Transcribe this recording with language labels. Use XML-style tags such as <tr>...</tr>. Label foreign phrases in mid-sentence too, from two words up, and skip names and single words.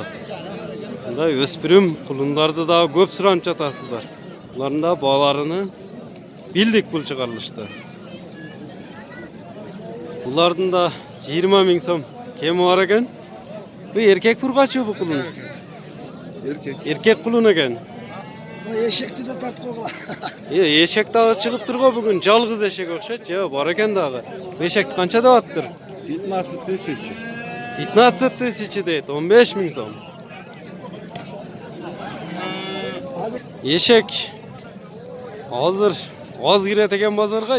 <ky>Мындай өспүрүм кулундарды да көп суранып жатасыздар. Булардын да бааларыны билдик бул чыгарылышты. Булардын да 20 миң сом кеми бар экен. Бу эркек бургачы бу кулун. Эркек кулун экен. Эшекти де тарткыла. Эшек дагы чыгып турго бүгүн, жалгыз эшек окшойт. Жок, бар экен дагы. Эшекти канча деп аттыр?</ky> <ru>15 тысяч.</ru> <ky>15 тысячи дейт, 15 миң сом. Эшек азыр аз кирет экен базарга.</ky>